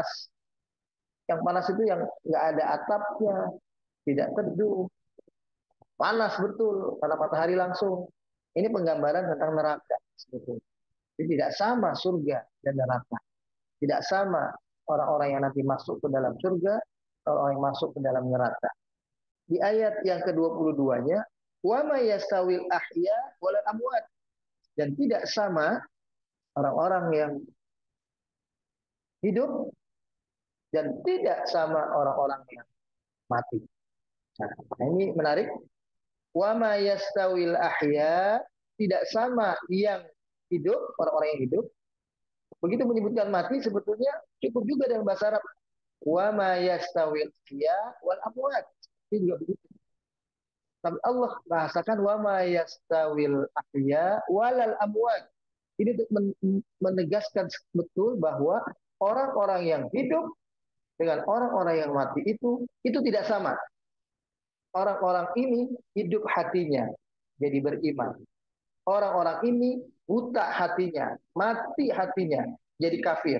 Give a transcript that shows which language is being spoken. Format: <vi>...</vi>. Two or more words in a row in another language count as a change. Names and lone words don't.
<id>Yang panas itu yang nggak ada atapnya, tidak teduh, panas betul karena matahari langsung. Ini penggambaran tentang neraka sebetulnya. Jadi tidak sama surga dan neraka. Tidak sama orang-orang yang nanti masuk ke dalam surga, orang yang masuk ke dalam neraka. Di ayat yang ke-22-nya,</id> <ar>وما يستوي الأحياء والأموات,</ar> <id>dan tidak sama orang-orang yang hidup dan tidak sama orang-orang yang mati. Nah, ini menarik.</id> <ar>وما يستوي الأحياء,</ar> <id>tidak sama yang hidup, orang-orang yang hidup. Begitu menyebutkan mati sebetulnya cukup juga dalam bahasa Arab.</id> <ar>وما يستوي الأحياء والأموات.</ar> <id>Ini juga begitu. Tapi Allah bahasakan</id> <ar>وما يستوي الأحياء ولا الأموات.</ar> <id>Ini untuk menegaskan betul bahwa orang-orang yang hidup dengan orang-orang yang mati itu tidak sama. Orang-orang ini hidup hatinya jadi beriman. Orang-orang ini buta hatinya, mati hatinya, jadi kafir.</id>